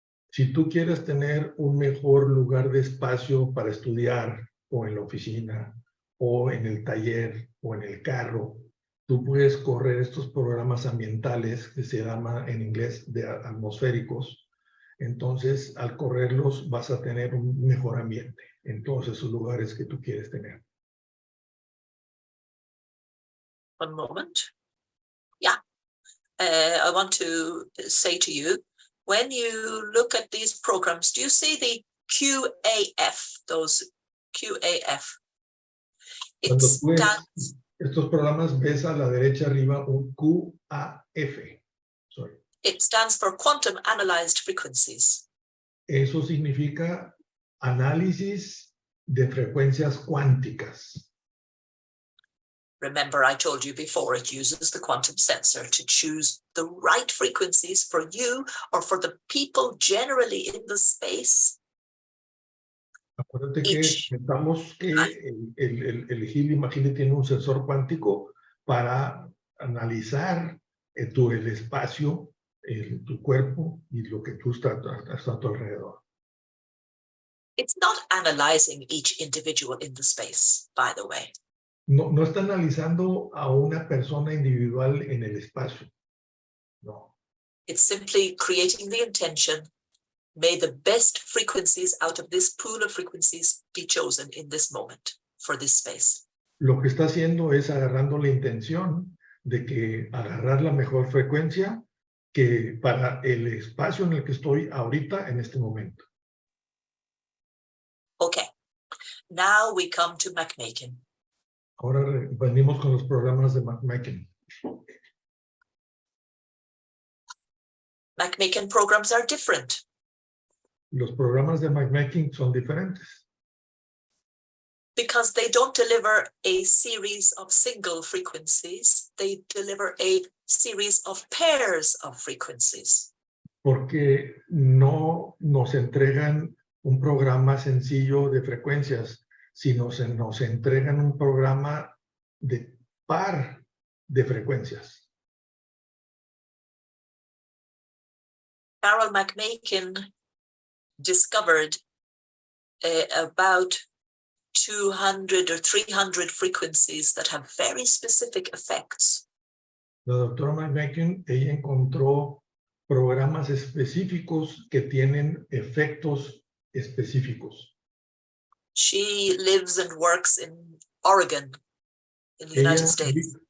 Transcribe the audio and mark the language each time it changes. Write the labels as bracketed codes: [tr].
[es] Si tú quieres tener un mejor lugar de espacio para estudiar o en la oficina o en el taller o en el carro, tú puedes correr estos programas ambientales que se llaman en inglés de atmosféricos. Entonces, al correrlos vas a tener un mejor ambiente en todos esos lugares que tú quieres tener. [en] One moment. Yeah. I want to say to you, when you look at these programs, do you see the QAF, those QAF? [es] Cuando tú ves estos programas, ves a la derecha arriba un QAF. [en] Sorry. It stands for Quantum Analyzed Frequencies. [es] Eso significa análisis de frecuencias cuánticas. [en] Remember, I told you before, it uses the quantum sensor to choose the right frequencies for you or for the people generally in the space. [es] Acuérdate que pensamos que el Healy MagHealy tiene un sensor cuántico para analizar el espacio, tu cuerpo y lo que tú estás a tu alrededor. [en] It's not analyzing each individual in the space, by the way. [es] No está analizando a una persona individual en el espacio. No. [en] It's simply creating the intention. May the best frequencies out of this pool of frequencies be chosen in this moment for this space. [es] Lo que está haciendo es agarrando la intención de que agarrar la mejor frecuencia que para el espacio en el que estoy ahorita en este momento. [en] Okay, now we come to MagHealy. [es] Ahora venimos con los programas de MagHealy. [en] MagHealy programs are different. [es] Los programas de MagHealy son diferentes. [en] Because they don't deliver a series of single frequencies, they deliver a series of pairs of frequencies. [es] Porque no nos entregan un programa sencillo de frecuencias, sino nos entregan un programa de par de frecuencias. [en] Carol McMakin discovered about 200 or 300 frequencies that have very specific effects. [es] La doctora McMakin, ella encontró programas específicos que tienen efectos específicos. [en] She lives and works in Oregon, in the United States.